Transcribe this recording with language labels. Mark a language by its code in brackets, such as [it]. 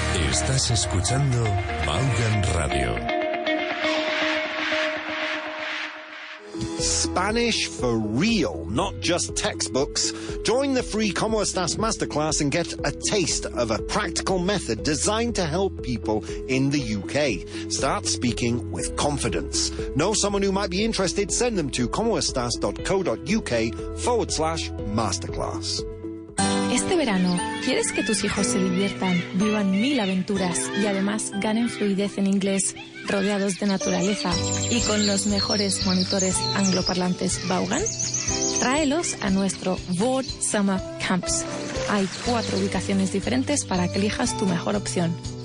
[es] Estás escuchando Vaughan Radio. [en] Spanish for real, not just textbooks. Join the free Como Estás Masterclass and get a taste of a practical method designed to help people in the UK. Start speaking with confidence. Know someone who might be interested? Send them to comoestas.co.uk/masterclass. [es] Este verano, ¿quieres que tus hijos se diviertan, vivan 1000 aventuras y además ganen fluidez en inglés, rodeados de naturaleza y con los mejores monitores angloparlantes Vaughan? Tráelos a nuestro Westwood Summer Camps. Hay 4 ubicaciones diferentes para que elijas tu mejor opción.